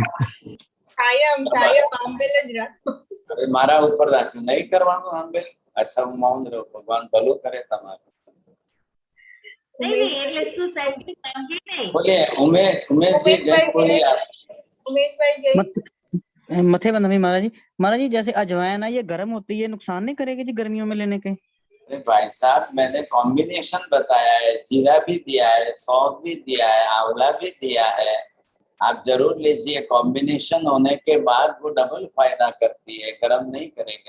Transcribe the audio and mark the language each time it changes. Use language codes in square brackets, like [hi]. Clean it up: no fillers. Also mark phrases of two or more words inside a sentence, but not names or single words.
[gu] કાયમ આંબેલ જ રાખો। અરે મારા ઉપર રાખ્યું, નહીં કરવાનું આંબેલ? અચ્છા, હું મૌન રહું, ભગવાન ભલું કરે તમારું। નહીં, એટલે શું સાહેબજી સમજી નહીં। બોલીએ ઉમેશજી, જય બોલીએ आप। ઉમેશભાઈ જય। [hi] मथे बंदमी महाराज जी जैसे अजवाइन है, ये गर्म होती है, नुकसान नहीं करेगी जी गर्मियों में लेने के? अरे भाई साहब, मैंने कॉम्बिनेशन बताया है, जीरा भी दिया है, सौंफ भी दिया है, आंवला भी दिया है। आप जरूर लीजिए, कॉम्बिनेशन होने के बाद वो डबल फायदा करती है, गर्म नहीं करेगा।